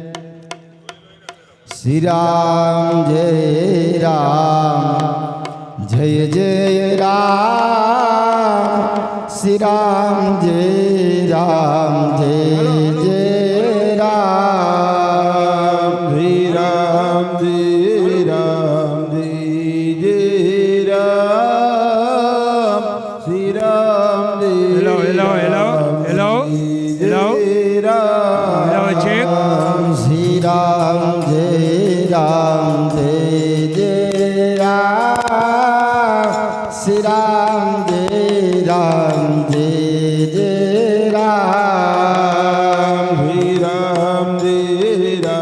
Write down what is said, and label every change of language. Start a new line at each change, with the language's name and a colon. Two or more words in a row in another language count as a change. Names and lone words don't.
Hindi: श्री राम जय राम जय जय राम श्री राम जय राम जय जय राम श्री राम जय राम जय जय राम श्री राम
English: Hello, hello, hello, hello, hello, hello, check.
Hindi: श्री राम जय जय राम श्री राम जय जय राम श्री राम जय